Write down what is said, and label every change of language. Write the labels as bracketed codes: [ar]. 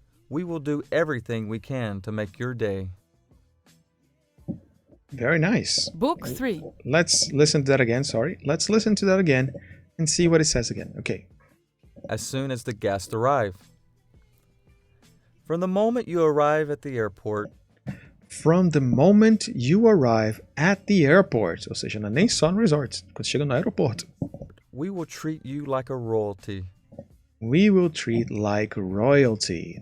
[en] We will do everything we can to make your day. Very nice. Book 3, Let's listen to that again. Sorry. Let's listen to that again and see what it says again. Okay. As soon as the guests arrive. From the moment you arrive at the airport, From the moment you arrive at the airport, [pt] ou seja, não é nem só no resort, quando chega no aeroporto. [en] we will treat you like a royalty. We will treat like royalty.